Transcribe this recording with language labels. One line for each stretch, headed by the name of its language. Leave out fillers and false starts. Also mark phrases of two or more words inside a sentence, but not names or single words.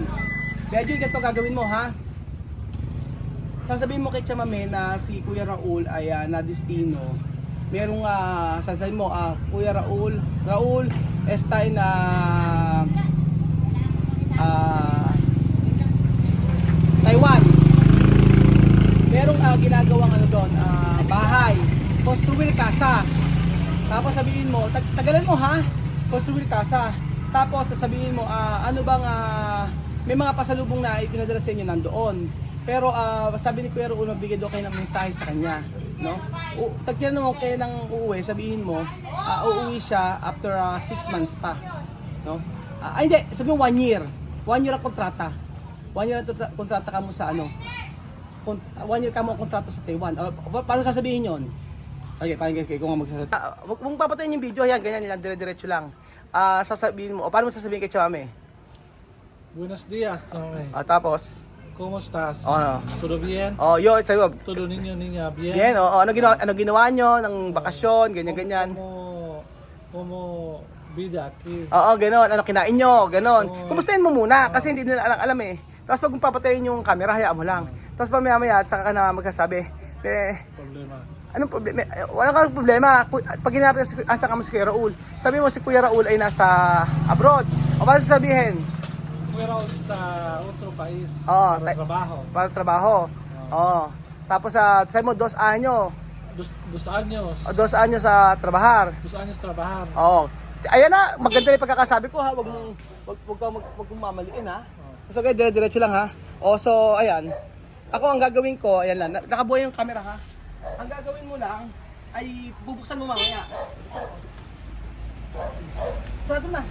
Filipino: Medyo ganito gagawin mo ha. Sasabihin mo kay Chamame na si Kuya Raul ay na-destino. Merong sasabihin mo, Kuya Raul, estay na Taiwan. Merong ginagawang ano doon, bahay,
Spanish: construir casa.
Filipino: Tapos sabihin mo, tagalan mo ha,
Spanish: construir casa.
Filipino: Tapos sasabihin mo, ano bang may mga pasalubong na ipinadala sa inyo nandoon. Pero sabi ni Kuya Raul, magbigay daw kayo ng mensahe sa kanya, no? Tagyan mo kayo ng uuwi, sabihin mo, uuwi siya after 6 months pa, no? Hindi, sabi mo 1 year. 1 year ang kontrata. 1 year ang kontrata ka mo sa ano? 1 year ka mo ang kontrata sa Taiwan. Paano sasabihin yon? Okay, paano guys, kung nga magsasabi. Huwag mong papatayin yung video, yan, ganyan lang, dire-diretso lang. Sasabihin mo, paano mo sasabihin kay Chamame?
Spanish: Buenos días, Chami.
Filipino: Tapos?
Spanish: ¿Cómo estás?
Filipino: Ano?
Spanish: ¿Todo bien?
Filipino: Yo, sabi mo,
Spanish: ¿Todo niña bien? bien,
Filipino: ano ginawa nyo ng bakasyon, ganyan-ganyan.
Spanish: Como vida aquí?
Filipino: Gano'n, ano kinain nyo, gano'n. Oo. Kumustahin mo muna, kasi hindi nila alam eh. Tapos pag papatayin yung camera, hayaan mo lang. Tapos pamaya-maya, tsaka ka na magsasabi, Problema. anong problema? Wala kang problema. Pag hinapit asa ka mo si Kuya Raul, sabi mo si Kuya Raul ay nasa abroad. O paano sasabihin?
Spanish: Fuera a otro país
Filipino: Oo,
Spanish: para trabajo.
Filipino: Para trabaho. Oo. Tapos sabi mo, 2 anyo.
Spanish: 2 años. 2 anyo sa trabajar. 2 años trabajar.
Filipino: Oo. Ayan na, maganda yung pagkakasabi ko ha. Wag mong mamaliin ha. So okay, dire-diretso lang ha. So ayan. Ako ang gagawin ko, ayan lang. Nakabuhay yung camera ha. Ang gagawin mo lang ay bubuksan mo mamaya. Sarado na.